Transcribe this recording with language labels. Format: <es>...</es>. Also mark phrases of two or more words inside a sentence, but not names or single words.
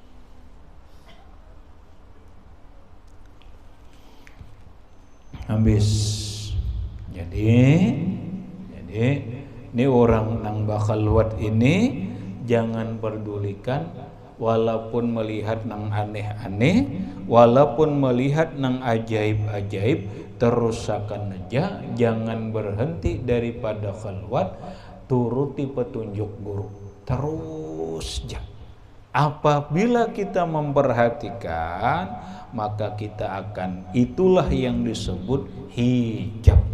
<bjn>Habis. Jadi ini orang nang bakal luat ini jangan pedulikan, walaupun melihat nang aneh-aneh, walaupun melihat nang ajaib-ajaib, terusakan aja, jangan berhenti daripada khalwat, turuti petunjuk guru. Terus aja.</bjn> <id>Apabila kita memperhatikan, maka kita akan, itulah yang disebut hijab.</id>